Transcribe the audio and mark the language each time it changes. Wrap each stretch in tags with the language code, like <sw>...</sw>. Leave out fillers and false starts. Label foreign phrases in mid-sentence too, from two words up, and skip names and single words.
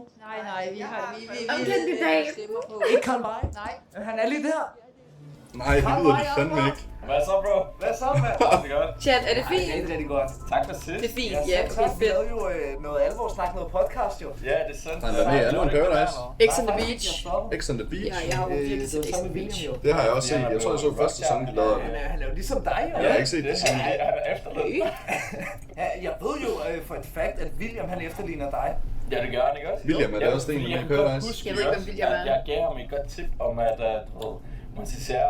<da>Nej, vi har Om kandidat. Ikke Carl Veje? Nej. Han er lige der. Nej, det lyder det fandme ikke. Hvad så, bro? Hvad så, mand? Det er godt. Chat, er det Det fint? er rigtig godt. Tak for sidst. Det er fint, Ja, ja. så Okay, vi fedt. lavede jo noget alvorsnak, noget podcast jo. Ja, det er sandt. Han er med i Alone Paradise. X on the Beach. X on the Beach. Ja, jeg har jo virkelig Det set var X on sammen the med Beach. William jo. Det har jeg også set. Jeg tror, jeg så første sæson, de lavede det. Han er jo ligesom dig jo. Jeg har ikke set det siden. Han er efterløn. Ja, jeg ved jo for et fact, at William han efterligner dig. Ja, det gør han, ikke også? William er det også en med i Paradise. Jeg ved ikke, hvem William er. Jeg gav ham et godt tip om, at montisere</da>